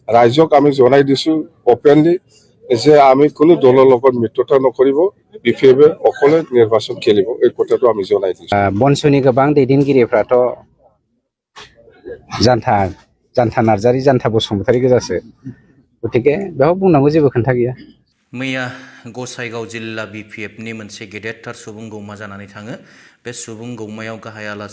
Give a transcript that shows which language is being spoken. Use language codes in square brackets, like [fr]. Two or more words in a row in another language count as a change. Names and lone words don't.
[as] ৰাইজক আমি জনাই দিছো ওপেনলি যে আমি কোনো দলৰ লগত মিত্ৰতা নকৰিব BPF অকলে নিৰ্বাচন খেলিব এই কথাটো আমি জনাই দিছো [brx] বনসুनि गोबां दैदेनगिरिफ्राथ' जानथा नार्जारि जानथा बसुमतारि गोजासो गतिके बेयाव बुंनांगौ जेबो खोथा गैया मैया गसाइगाव जिल्ला BPF नि मोनसे गेदेरथार सुबुं गौमा जानानै थाङो बे सुबुं गौमायाव गाहाय आलासि